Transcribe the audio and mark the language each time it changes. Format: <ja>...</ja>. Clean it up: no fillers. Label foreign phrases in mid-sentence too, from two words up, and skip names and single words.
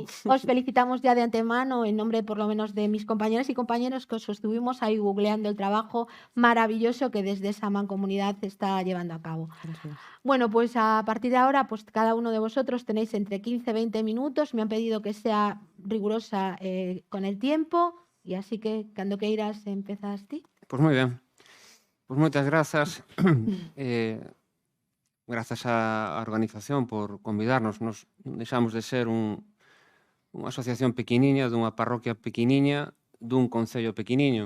<es>Os felicitamos ya de antemano en nombre por lo menos de mis compañeras y compañeros que os estuvimos ahí googleando reconociendo el trabajo maravilloso que desde esa mancomunidad se está llevando a cabo. Gracias. Bueno, pues a partir de ahora, pues cada uno de vosotros tenéis entre 15 y 20 minutos. Me han pedido que sea rigurosa con el tiempo, y así que,</es> <gl>cando queiras, empezas ti. Pois moi ben. Pois moitas grazas. Grazas á organización por convidarnos. Nos deixamos de ser unha asociación pequeniña, dunha parroquia pequeniña, dun concello pequeniño.</gl>